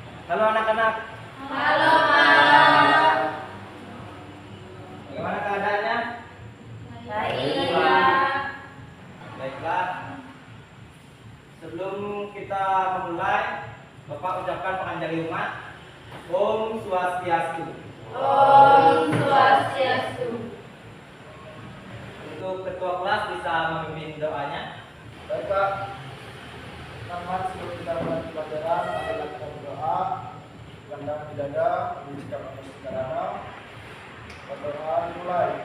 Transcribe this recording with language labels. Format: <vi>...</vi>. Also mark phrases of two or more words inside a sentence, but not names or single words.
<id>Halo anak-anak. Halo, Pak. Bagaimana keadaannya? Baik. Baiklah. Sebelum kita memulai, Bapak ucapkan penganjali umat. Om Swastiastu. Om Swastiastu. Untuk ketua kelas bisa memimpin doanya. Baik Pak, selamat sebelum kita mulai pelajaran, adalah kita berdoa, pandang di dada, mengucapkan sederhana, berdoa dimulai.</id>